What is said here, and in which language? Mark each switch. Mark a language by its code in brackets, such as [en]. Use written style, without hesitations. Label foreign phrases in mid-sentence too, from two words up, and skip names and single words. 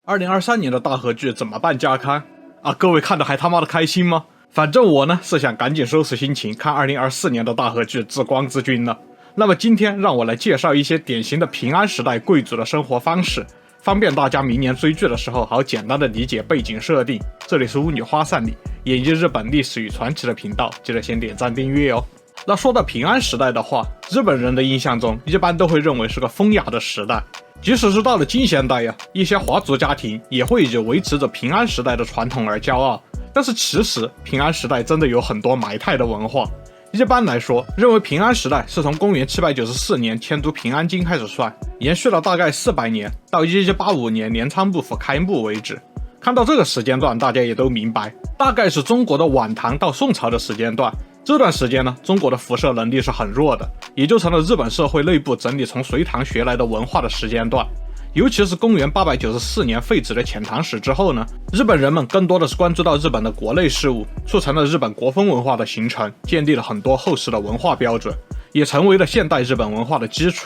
[zh] 2023 年的大河劇怎麼辦加刊啊？各位看的還他媽的開心嗎？反正我呢是想趕緊收拾心情看2024年的大河劇《至光之君》了。那麼今天讓我來介紹一些典型的平安时代貴族的生活方式，方便大家明年追劇的時候好簡單的理解背景設定。這裡是巫女花散裡，演繹日本歷史與傳奇的頻道，記得先點讚訂閱哦。那說到平安時代的話，日本人的印象中一般都會認為是個風雅的時代，即使是到了近現代呀，一些華族家庭也會以維持着平安時代的傳統而驕傲。但是其實平安時代真的有很多埋汰的文化。一般來說，認為平安时代是從公元794年迁都平安京開始算，延續了大概400年，到1185年镰倉幕府開幕為止。看到這個時間段，大家也都明白，大概是中國的晚唐到宋朝的時間段。這段時間呢，中國的輻射能力是很弱的，也就成了日本社會內部整理從隋唐學來的文化的时间段。尤其是公元894年废止了遣唐使之後呢，日本人们更多的是关注到日本的国内事务，促成了日本国风文化的形成，建立了很多后世的文化標準，也成為了現代日本文化的基礎。